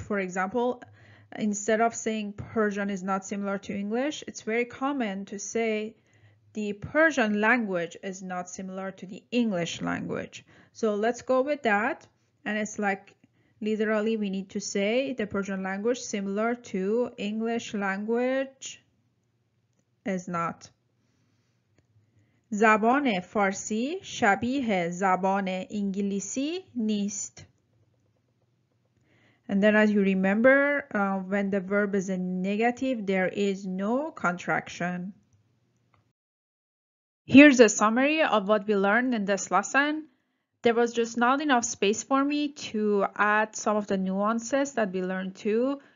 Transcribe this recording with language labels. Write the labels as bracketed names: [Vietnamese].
[English] For example, instead of saying Persian is not similar to English, it's very common to say the Persian language is not similar to the English language. So let's go with that. and it's like literally we need to say the Persian language similar to English language is not. [Persian] زبان فارسی شبیه زبان انگلیسی نیست. [English] And then as you remember, when the verb is a negative, there is no contraction. Here's a summary of what we learned in this lesson. There was just not enough space for me to add some of the nuances that we learned too.